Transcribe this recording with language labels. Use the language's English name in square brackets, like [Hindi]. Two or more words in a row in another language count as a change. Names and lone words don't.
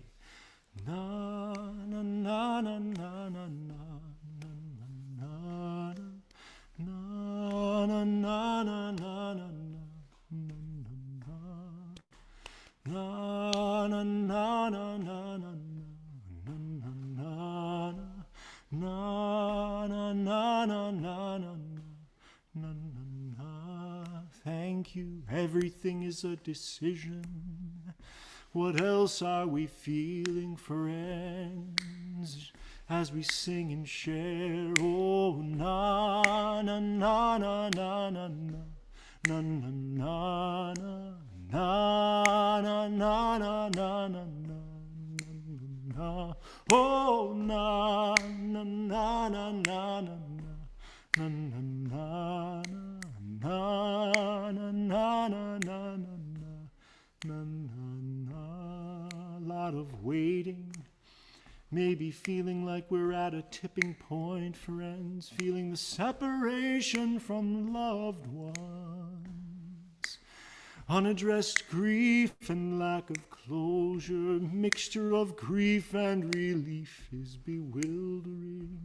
[English] Na na na na na na na na na na na na na na na na na na. Thank you. Everything is a decision. What else are we feeling, friends, as we sing and share? Oh, na na na na na na na na na na na na na na na. Oh, na na na na na na na na. Na na na na na na na na. A lot of waiting, maybe feeling like we're at a tipping point, friends, feeling the separation from loved ones. Unaddressed grief and lack of closure, mixture of grief and relief is bewildering.